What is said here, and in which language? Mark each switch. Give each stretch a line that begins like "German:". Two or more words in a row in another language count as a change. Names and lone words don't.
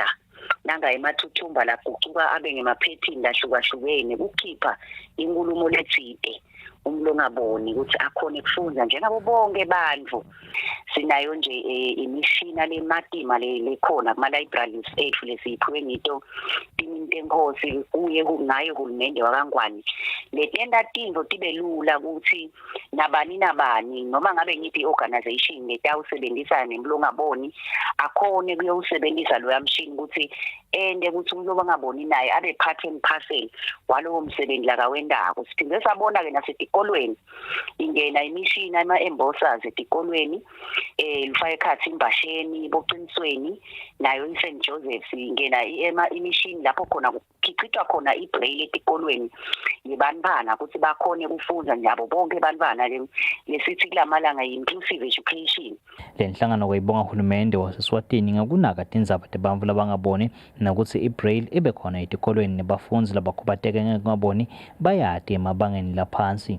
Swati: nanga emathuthumba lagucuka abe ngemaphethini lahlukahlukene kukhipha inkulumo letsite umuntu ongaboni ukuthi akhone ukufunda njengabo bonke bantfu sinayo nje imishina lematima lekhona kuma-libraries ethu lesiyiphiwe ngito imintenkosi kuye ngayo hulumende wakangwane letenta tintfo tibe lula ukuthi nabani noma ngabe ngiphi i-organization letawusebenzisana nemlo ongaboni akhone kuyowusebenzisa loya mshini ukuthi ende ukuthi umuntu obangaboni naye abe
English: part and parcel
Swati: walowo msebenzi lakawendako siphinde sabona-ke nasetikolweni ingena imishini ama-embosers etikolweni lufaka ekhathi imbasheni boqinisweni nayo i-St. Joseph's ingena imishini lapho khona kukhicithwa khona i-braille etikolweni yebantfwana ukuthi bakhone kufunda njabo bonke bantfwana lesithi kulamalanga yi-
English: inclusive education.
Swati: Le nhlangano kwayibonga uhulumende waseswatini ngakunaka tindzaba tebantfu labangaboni nakuthi i-braille ibe khona etikolweni nebafundzi labakhubateke ngekungaboni bayati emabangeni laphansi.